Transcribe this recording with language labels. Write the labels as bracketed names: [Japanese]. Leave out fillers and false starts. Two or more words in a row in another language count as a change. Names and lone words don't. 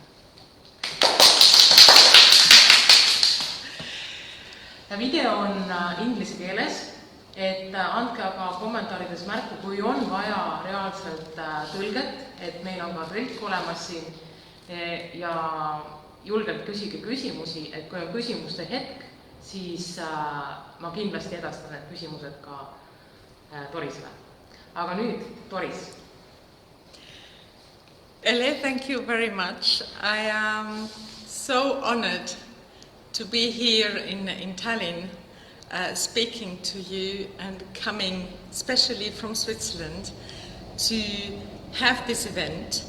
[Estonian] Video on inglise keeles, et andke aga kommentaarides märku, kui on vaja reaalselt tõlget, et meil on ka tõlk olemas siin ja julgelt küsige küsimusi, et kui on küsimuste hetk, siis ma kindlasti edastan need küsimused ka Dorisele. Aga nüüd, Doris. Elle, [English] thank you very much. I am so honored to be here in Tallinn, speaking to you and coming especially from Switzerland to have this event.